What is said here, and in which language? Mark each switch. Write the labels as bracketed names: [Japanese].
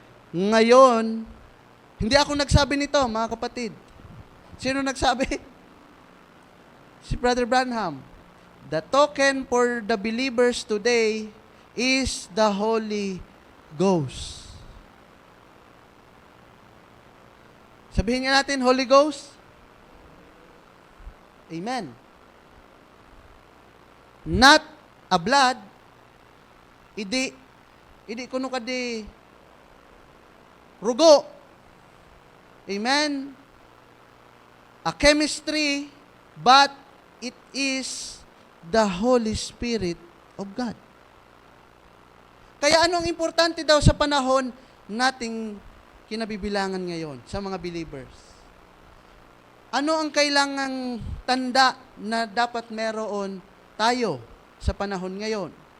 [Filipino] Ngayon, hindi ako nagsabi nito, mga kapatid. Sino nagsabi? Si Brother Branham. [English] The token for the believers today is the Holy Ghost. [Filipino] Sabihin nga natin, Holy Ghost. Amen. [English] Not a blood, [Bikol] idi kuno kadi rugo. [English] Amen. A chemistry, but it is the Holy Spirit of God. [Filipino] Kaya ano ang importante daw sa panahon nating kinabibilangan ngayon sa mga believers? Ano ang kailangang tanda na dapat meron tayo sa panahon ngayon?